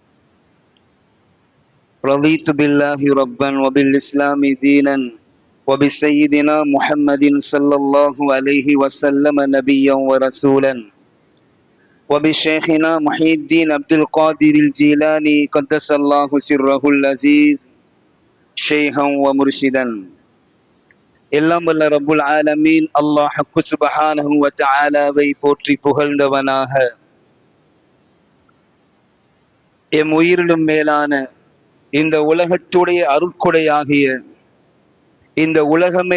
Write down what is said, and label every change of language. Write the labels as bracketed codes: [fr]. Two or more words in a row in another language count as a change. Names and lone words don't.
[ar] رضيت بالله ربا وبالإسلام دينا وبسيدنا محمد صلى الله عليه وسلم نبيا ورسولا وبشيخنا محي الدين عبد القادر الجيلاني قدس الله سره العزيز شيخا ومرشدا. [ta] எல்லாம் வல்ல [ar] رب العالمين [ta] அல்லாஹ் ஹக்கு [ar] سبحانه وتعالى [ta] போற்றி புகழ்ந்தவனாக எம் உயிரிலும் மேலான இந்த உலகத்துடைய அருட்கொடையாகிய இந்த உலகமை